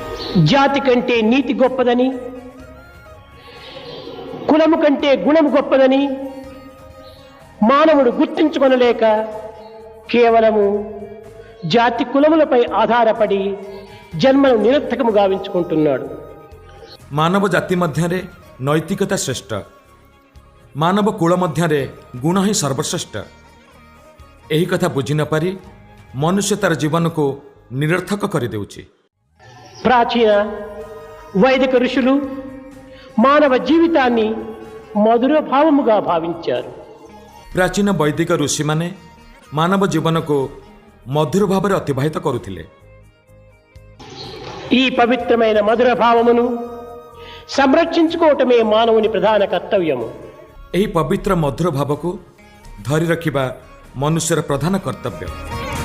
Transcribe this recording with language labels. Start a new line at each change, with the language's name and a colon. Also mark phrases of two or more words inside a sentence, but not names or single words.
Telugu: జాతి కంటే నీతి గొప్పదని, కులము కంటే గుణము గొప్పదని మానవుడు గుర్తించుకొనలేక కేవలము జాతి కులములపై ఆధారపడి జన్మను నిరర్థకము గావించుకుంటున్నాడు.
Odia: ମାନବ ଜାତି ମଧ୍ୟରେ ନୈତିକତା ଶ୍ରେଷ୍ଠ, ମାନବ କୂଳ ମଧ୍ୟରେ ଗୁଣ ହିଁ ସର୍ବଶ୍ରେଷ୍ଠ। ଏହି କଥା ବୁଝି ନପାରି ମନୁଷ୍ୟ ତାର ଜୀବନକୁ ନିରର୍ଥକ କରିଦେଉଛି।
Telugu: ప్రాచీన వైదిక ఋషులు మానవ జీవితాన్ని మధుర భావముగా భావించారు.
Odia: ପ୍ରାଚୀନ ବୈଦିକ ଋଷିମାନେ ମାନବ ଜୀବନକୁ ମଧୁର ଭାବରେ ଅତିବାହିତ କରୁଥିଲେ।
Telugu: ఈ పవిత్రమైన మధుర భావమును సంరక్షించుకోవటమే మానవుని ప్రధాన కర్తవ్యము.
Odia: ଏହି ପବିତ୍ର ମଧୁର ଭାବକୁ ଧରି ରଖିବା ମନୁଷ୍ୟର ପ୍ରଧାନ କର୍ତ୍ତବ୍ୟ।